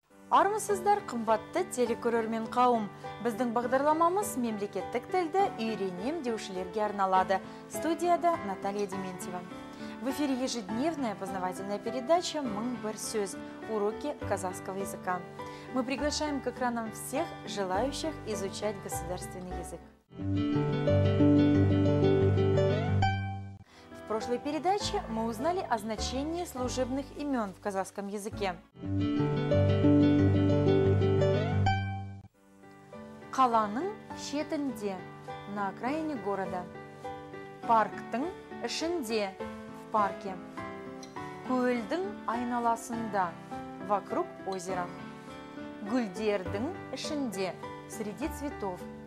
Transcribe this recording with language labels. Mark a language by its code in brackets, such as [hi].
[kk] Армысыздар, қымбатты телекөрермен қауым. Біздің бағдарламамыз мемлекеттік тілді үйренем деушілерге арналады. Студияда [ru] Наталья Дементьева. В эфире ежедневная познавательная передача «Мың бір сөз. Уроки казахского языка». Мы приглашаем к экранам всех желающих изучать государственный язык. В прошлой передаче мы узнали о значении служебных имен в казахском языке. [kk] Қаланың шетінде, [ru] на окраине города. [kk] Парктың ішінде, [ru] в парке. [kk] Көлдің айналасында, [ru] вокруг озера. [kk] Гүлдердің ішінде, [ru] среди цветов.